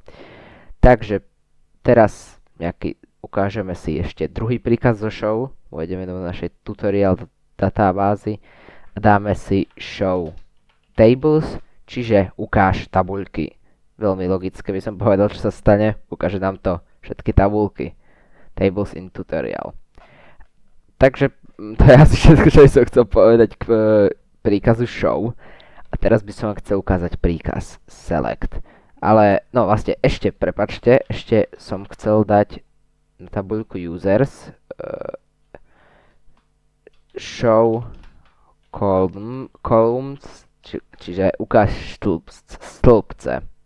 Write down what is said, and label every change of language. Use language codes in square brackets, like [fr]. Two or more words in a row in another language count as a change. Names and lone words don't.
[sk] Takže teraz ukážeme si ešte druhý príkaz zo show. Uvedeme do našej tutorial databázy a dáme si [en] show tables, [sk] čiže ukáž tabuľky. Veľmi logické by som povedal, čo sa stane. Ukáže nám to všetky tabuľky. [en] Tables in tutorial. [sk] Takže to je asi všetko, čo som chcel povedať k príkazu show. A teraz by som vám chcel ukázať príkaz select. Ale, vlastne ešte som chcel dať na tabuľku users [en] show columns, [sk] čiže ukáž stĺpce.